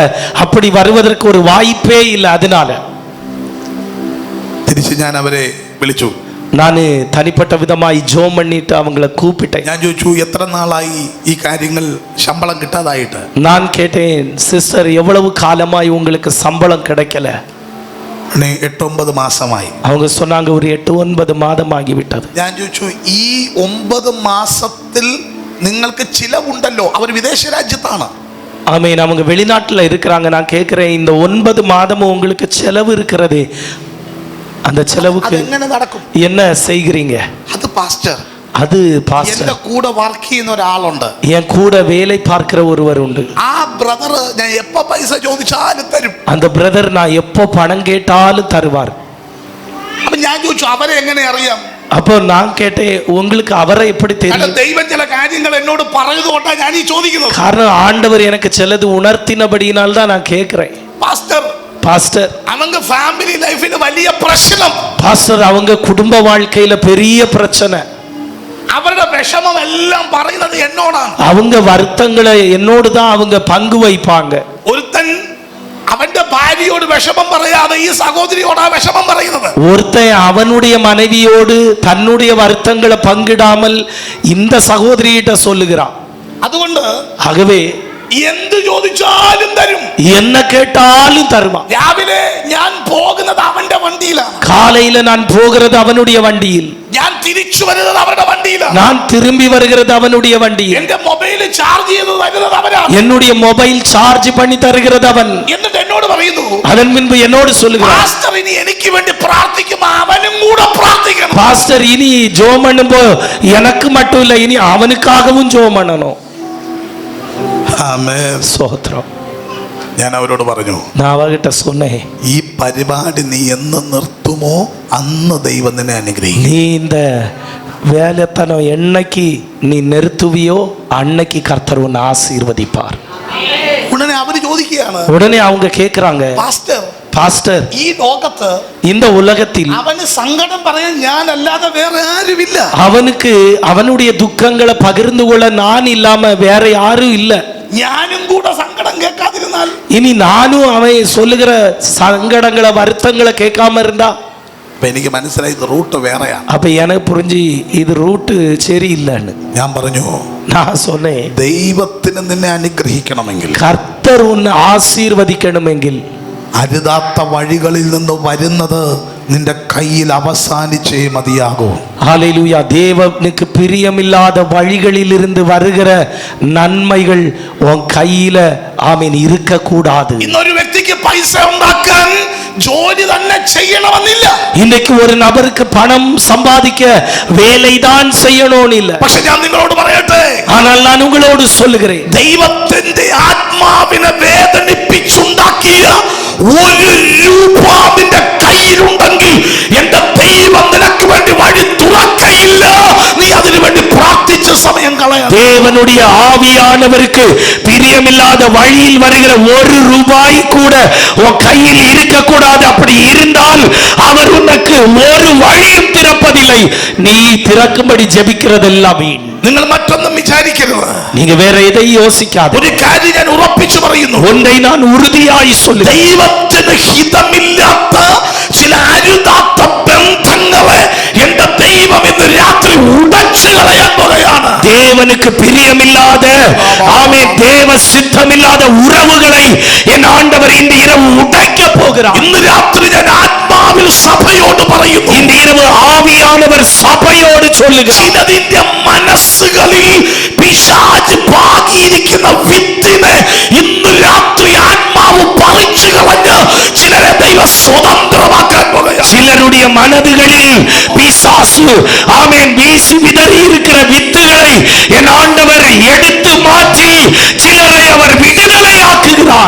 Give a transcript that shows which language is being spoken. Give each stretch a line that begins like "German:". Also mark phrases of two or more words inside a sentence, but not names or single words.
Tamil: அப்படி வருவதற்கு ஒரு வாய்ப்பே இல்லை. அதனால
Malayalam: തിരിച്ച് ഞാൻ അവരെ വിളിച്ചു.
Tamil: நான் தனிப்பட்ட விதமாய் ஜோம் பண்ணிட்டு அவங்கள கூப்பிட்டேன்.
Malayalam: ഞാൻ ചോദിച്ചു, എത്ര നാളായി ഈ കാര്യങ്ങൾ ശമ്പളം കിട്ടാതായിട്ട്?
Tamil: நான் கேட்டேன், சிஸ்டர் எவ்வளவு காலமாய் உங்களுக்கு சம்பளம் கிடைக்கல?
Malayalam: 8-9 മാസമായി.
Tamil: அவங்க சொன்னாங்க ஒரு 8-9 மாதம் ஆகிவிட்டது.
Malayalam: ഞാൻ ചോദിച്ചു, ഈ 9 മാസത്തിൽ നിങ്ങൾക്ക് ചിലവുണ്ടല്ലോ? അവർ വിദേശ രാജ്യത്താണ്.
Tamil: ஆமென். அவங்க வெளிநாட்டுல இருக்கிறாங்க. நான் கேட்கிறேன், இந்த 9 மாதமும் உங்களுக்கு செலவு இருக்கிறதே, அந்த செலவுக்கு
Malayalam: എങ്ങനെ നടക്കും?
Tamil: என்ன செய்கிறீங்க?
Malayalam: അത് പാസ്റ്റർ,
Tamil: அது பாஸ்டர்,
Malayalam: എന്റെ കൂടെ വർക്ക് ചെയ്യുന്ന ഒരാളുണ്ട്.
Tamil: என் கூட வேலை பார்க்கிற ஒருவர் உண்டு.
Malayalam: ആ ബ്രദർ ഞാൻ എപ്പോ പൈസ ചോദിച്ചാലും തരും.
Tamil: அந்த பிரதர் நான் எப்போ பணம் கேட்டாலும் தருவார்.
Malayalam: അപ്പൊ ഞാൻ ചോദിച്ചു, അവരെ എങ്ങനെ അറിയാം?
Tamil: அப்போ நான் கேட்டேன், உங்களுக்கு அவரை எப்படி தெரியும்?
Malayalam: ദൈവം ചില കാര്യങ്ങൾ എന്നോട് പറഞ്ഞതുകൊണ്ടാണ് ഞാൻ ഈ ചോദിക്കുന്നത്.
Tamil: காரணம் ஆண்டவர் எனக்கு சிலது உணர்த்தினபடியினால் தான் நான் கேட்கிறேன்.
Malayalam: പാസ്റ്റർ,
Tamil: பாஸ்டர், அவங்க
English: family life
Malayalam: വലിയ പ്രശ്നം.
Tamil: பாஸ்டர் அவங்க குடும்ப வாழ்க்கையில பெரிய பிரச்சனை.
Malayalam: അവരുടെ വിഷമം എല്ലാം പറയുന്നത് എന്നോടാണ്.
Tamil: அவங்க வருத்தங்களை என்னோடு தான் அவங்க பங்கு வைப்பாங்க.
Malayalam: ഒരുത്തൻ അവന്റെ ഭാര്യയോട് വിഷമം പറയാതെ ഈ സഹോദരിയോടാ വിഷമം പറയുന്നത്.
Tamil: ஒருத்தன் அவனுடைய மனைவியோடு தன்னுடைய வருத்தங்களை பங்கிடாமல் இந்த சகோதரியிட்ட சொல்லுகிறான்.
Malayalam: അതുകൊണ്ട്
Tamil: ஆகவே
Malayalam: എന്ത് ചോദിച്ചാലും തരും.
Tamil: என்ன கேட்டாலும் தருவான்.
Malayalam: രാവിലെ ഞാൻ പോകുന്ന പോകുന്നത് അവന്റെ വണ്ടിയിലാണ്.
Tamil: காலையில நான் போகிறது அவனுடைய வண்டியில்,
Malayalam: ഞാൻ തിരിച്ചു വരുന്നത് അവരുടെ വണ്ടിയിലാണ്.
Tamil: நான் திரும்பி வருகிறது அவனுடைய வண்டியில்,
Malayalam: എന്റെ മൊബൈൽ ചാർജ് ചെയ്ത് തരുന്നത് അവരാണ്.
Tamil: என்னுடைய மொபைல் சார்ஜ் பண்ணி தருகிறது அவன்.
Malayalam: എന്നിട്ട് എന്നോട് പറയുന്നു,
Tamil: அதன் பின்பு என்னோடு சொல்லுகிறான்,
Malayalam: പാസ്റ്റർ ഇനി എനിക്ക് വേണ്ടി പ്രാർത്ഥിക്കുമ്പോൾ അവനും കൂടെ പ്രാർത്ഥിക്കണം.
Tamil: பாஸ்டர் இனி ஜெபம் பண்ணும்போ எனக்கு மட்டும் இல்ல, இனி அவனுக்காகவும் ஜெபம் பண்ணணும்.
Malayalam: ആമേൻ.
Tamil: ஸ்தோத்திரம்.
Malayalam: ഞാൻ അവരോട് പറഞ്ഞു,
Tamil: நான் அவகிட்ட சொன்னேன்,
Malayalam: ഈ പരിപാടി നീ എന്ന് നിർത്തുമോ അന്ന് ദൈവം നിന്നെ അനുഗ്രഹിക്കും.
Tamil: நீ இந்த வேலைத்தனம் என்னைக்கு நீ நிறுத்துவியோ அன்னைக்கு கர்த்தர் உன்னை ஆசீர்வதிப்பார்.
Malayalam: ഉടനെ അവര് ചോദിക്കുകയാണ്,
Tamil: உடனே அவங்க கேக்குறாங்க,
Malayalam: പാസ്റ്റർ
Tamil: பாஸ்டர்
Malayalam: ഈ ലോകത്ത്
Tamil: இந்த உலகத்தில்
Malayalam: അവന് സങ്കടം പറയാൻ ഞാനല്ലാതെ വേറെ ആരുമില്ല.
Tamil: அவனுக்கு அவனுடைய துக்கங்களை பகிர்ந்து கொள்ள நான் இல்லாம வேற யாரும் இல்ல.
Malayalam: ഞാനും കൂടെ സങ്കടം കേൾക്കാതിരുന്നാൽ,
Tamil: இனி நானும் அவன் சொல்லுகிற சங்கடங்களை வருத்தங்களை கேட்காம இருந்தா,
Malayalam: അപ്പൊ എനിക്ക് മനസ്സിലായി ഇത് റൂട്ട് വേറെയാണ്.
Tamil: அப்ப எனக்கு புரிஞ்சு இது ரூட்டு சரியில்லைன்னு
Malayalam: ഞാൻ പറഞ്ഞു,
Tamil: நான் சொன்னேன்,
Malayalam: ദൈവത്തിന് നിന്നെ അനുഗ്രഹിക്കണമെങ്കിൽ
Tamil: கர்த்தர் உன்னை ஆசீர்வதிக்கணுமெങ്കിൽ
Malayalam: അരുതാത്ത വഴികളിൽ നിന്ന് വരുന്നത് നിന്റെ കയ്യിൽ അവസാനിച്ചേ മതിയാകൂ.
Tamil: ஹல்லேலூயா. தேவனுக்கு பிரியமில்லாத வழிகளில் இருந்து வருகிற நன்மைகள் உன் கையில ஆமீன் இருக்க கூடாது.
Malayalam: ഇന്നൊരു വ്യക്തിക്ക് പൈസ ഉണ്ടാക്കാൻ ജോലി തന്നെ ചെയ്യണമെന്നില്ല.
Tamil: இன்னைக்கு ஒரு நபருக்கு பணம் சம்பாதிக்க வேலைதான் செய்யணும்னு இல்ல.
Malayalam: പക്ഷെ ഞാൻ നിങ്ങളോട് പറയട്ടെ,
Tamil: ஆனால் நான் உங்களோடு சொல்லுகிறேன்,
Malayalam: ദൈവത്തിന്റെ ആത്മാവിനെ വേദനിപ്പിച്ചുണ്ടാക്കിയ ഒരു രൂപ നിന്റെ കയ്യിലുണ്ടെങ്കിൽ എന്റെ ദൈവം നിനക്ക് വേണ്ടി വഴി തുറക്കയില്ല. നീ അതിനു വേണ്ടി പ്രാർത്ഥിച്ച സമയം കളയാം.
Tamil: தேவனுடைய ஆவியானவருக்கு பிரியமில்லாத வழியில் வருகிற ஒரு ரூபாய் கூட உன் கையில் இருக்க கூடாது. அப்படி இருந்தால் அவர் உனக்கு ஒரு வழியும் திறப்பதில்லை. நீ திறக்கும்படி ஜெபிக்கிறதெல்லாம் வீண்.
Malayalam: നിങ്ങൾ മറ്റൊന്നും വിചാരിക്കരുത്.
Tamil: நீங்க வேற எதையும் யோசிக்காத.
Malayalam: ഒരു കാര്യം ഞാൻ ഉറപ്പിച്ചു പറയുന്നു,
Tamil: ஒன்றை நான் உறுதியாய் சொல்லுகிறேன்,
Malayalam: ദൈവത്തിന് ഹിതമില്ലാത്ത ചില അരുതാത്ത ബന്ധങ്ങളെ എന്റെ ദൈവം ഇന്ന് രാത്രി ഉടച്ചു കളയാൻ പോകുകയാണ്.
Tamil: தேவனுக்கு பிரியமில்லாத ஆமென் தேவ சித்தமில்லாத உறவுகளை என் ஆண்டவர் இந்த இரவு உடைக்க போகிறார்.
Malayalam: ഇന്ന് രാത്രി ഞാൻ ആത്മാവിൽ സഭയോട് പറയുന്നു,
Tamil: இந்த இரவு ആവിയാനவர் സഭയോട് சொல்லுகிறார்,
Malayalam: ചിലതിന്റെ മനസ്സുകളിൽ പിശാച് പാകിയിരിക്കുന്ന വിത്തിനെ ഇന്ന് രാത്രി ആത്മാവ് പറിച്ചു കളഞ്ഞ് ചിലരെ ദൈവ സ്വതന്ത്രമാക്കാൻ പോകുകയാണ്.
Tamil: சிலருடைய மனதுகளில் பிசாசு ஆமென் வீசி விதறி இருக்கிற வித்துகளை என் ஆண்டவர் எடுத்து மாற்றி சிலரை அவர் விடுதலை ஆக்குகிறார்.